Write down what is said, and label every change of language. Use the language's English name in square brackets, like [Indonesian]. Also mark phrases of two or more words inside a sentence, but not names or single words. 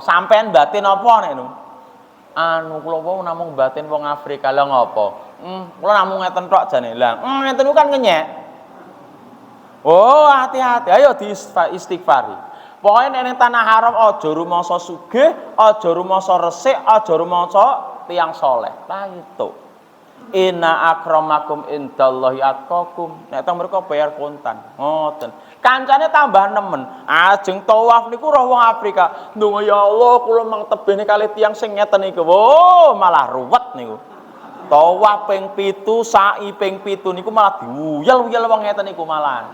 [Javanese] Sampean batin apa nek niku? Anu kula wau namung batin wong Afrika lha ngopo? Kula namung ngeten tok jane. Lah, ngeten niku kan ngenyek. Oh, hati-hati. Ayo diistighfari. Pokoke nek ning tanah haram aja rumangsa sugih, aja rumangsa resik, aja rumangsa tiyang saleh. Lah itu. [Arabic] إن أكرمكم عند الله أتقاكم. [Javanese] Nek teng mriku bayar kontan. Ngoten. Kancane tambah nemen. Ajeng tawaf niku roh wong Afrika. Ndonga [Arabic] يا الله [Javanese] kula mang tebene kali tiyang sing ngeten niku. Oh, malah ruwet niku. Tawaf ping 7, sa'i ping 7 niku malah diuyel-uyel wong ngeten niku malah.